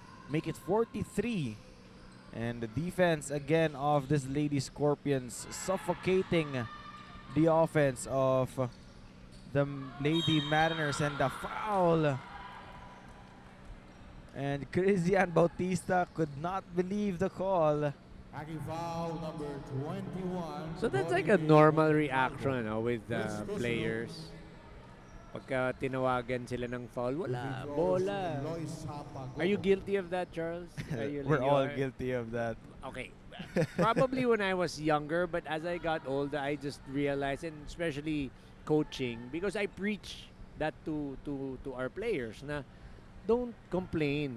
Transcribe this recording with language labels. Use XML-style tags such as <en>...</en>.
<en>Make it 43. And the defense again of this Lady Scorpions suffocating the offense of the Lady Mariners, and the foul. And Cristian Bautista could not believe the call. Hacking foul number 21. So that's like a normal reaction with players.</en> <tl>Pagka tinawagan sila ng foul, wala, bola.</tl> <en>Are you guilty of that, Charles? We're all guilty of that. Okay. Probably when I was younger, but as I got older, I just realized, and especially coaching, because I preach that to our players</en> <tl>na</tl> <en>don't complain.</en>